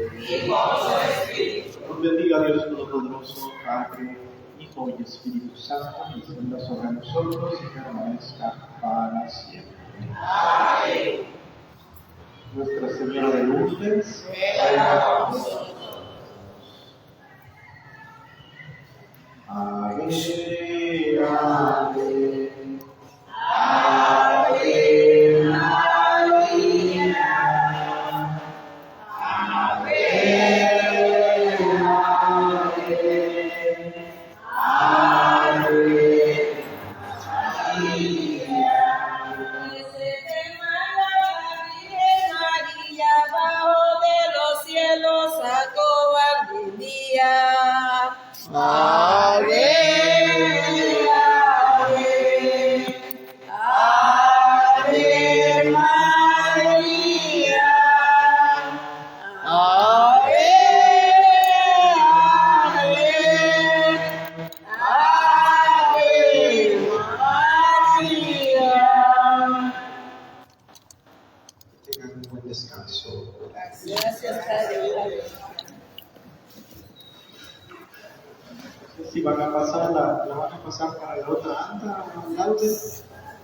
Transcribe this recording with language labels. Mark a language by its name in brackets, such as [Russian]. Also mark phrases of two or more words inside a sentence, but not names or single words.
[Spanish] Y con su espíritu. Nos bendiga Dios Todopoderoso, Padre, Hijo Hijo y Espíritu Santo, descienda sobre nosotros y permanezca para siempre. Amén. Nuestra Señora de Lourdes, Ruega por nosotros. Ave, ave, Ave María. Ave, ave, María. María, bajo de los cielos sacó algún día. Ave, ave, ave María. Ave, ave, ave María. tengan un buen descanso. Gracias, Padre. Si van a pasar, la van a pasar para la otra anda, Laudes.